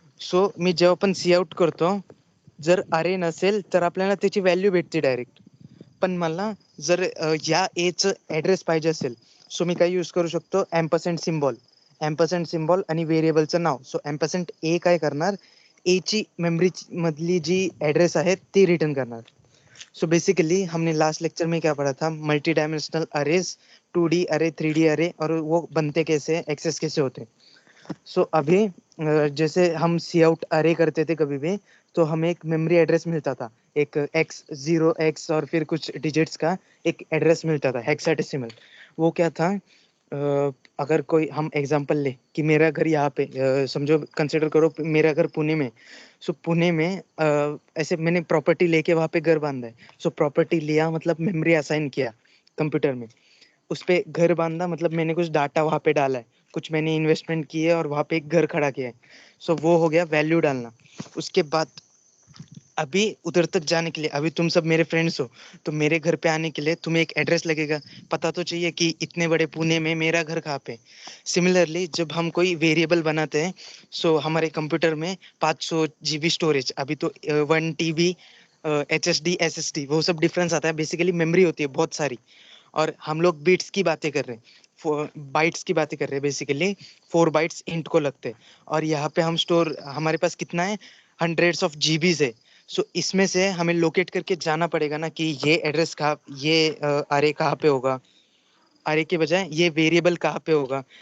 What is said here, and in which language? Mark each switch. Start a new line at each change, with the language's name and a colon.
Marathi: So मी जेव्हा पण C out करतो, जर अरे नसेल तर आपल्याला त्याची व्हॅल्यू भेटते डायरेक्ट. पण मला जर या एचं ॲड्रेस पाहिजे असेल, सो मी काय यूज करू शकतो, ॲम्परसँड सिम्बॉल आणि व्हेरिएबलचं नाव. सो ॲम्परसँड ए काय करणार, एची मेमरी मधली जी एड्रेस आहे ती रिटर्न करणार.
Hindi: सो बेसिकली हमने लास्ट लेक्चर में क्या पढ़ा था, मल्टी डायमेंशनल अरेज, 2D अरे, 3D अरे, और वो बनते कैसे हैं, एक्सेस कैसे होते हैं. सो अभी जैसे हम सी आउट अरे करते थे कभी भी, तो हमें एक मेमोरी एड्रेस मिलता था, एक x0x और फिर कुछ डिजिट्स का एक एड्रेस मिलता था हेक्साडेसिमल. वो क्या था, अगर कोई हम एग्जांपल ले कि मेरा घर यहाँ पे, समझो कंसिडर करो मेरा घर पुणे में. सो पुणे में ऐसे मैंने प्रॉपर्टी लेके वहाँ पे घर बांधा है. सो प्रॉपर्टी लिया मतलब मेमोरी असाइन किया कंप्यूटर में, उस पे घर बांधा मतलब मैंने कुछ डाटा वहाँ पे डाला है, कुछ मैंने इन्वेस्टमेंट की है और वहाँ पे एक घर खड़ा किया है. सो वो हो गया वैल्यू डालना. उसके बाद अभी उधर तक जाने के लिए, अभी तुम सब मेरे फ्रेंड्स हो, तो मेरे घर पे आने के लिए तुम्हें एक एड्रेस लगेगा, पता तो चाहिए कि इतने बड़े पुणे में मेरा घर कहाँ पे. सिमिलरली जब हम कोई वेरिएबल बनाते हैं, सो हमारे कंप्यूटर में 500 GB स्टोरेज, अभी तो 1 TB HSD SSD वो सब डिफरेंस आता है. बेसिकली मेमोरी होती है बहुत सारी, और हम लोग बिट्स की बातें कर रहे हैं, बाइट्स की बातें कर रहे हैं. बेसिकली 4 बाइट्स इंट को लगते हैं, और यहाँ पे हम स्टोर, हमारे पास कितना है, हंड्रेड्स ऑफ जीबीज है. सो इसमें से हमें लोकेट करके जाना पड़ेगा ना कि ये एड्रेस कहाँ, ये अरे कहाँ पे होगा, अरे के बजाय ये वेरिएबल कहाँ पे होगा.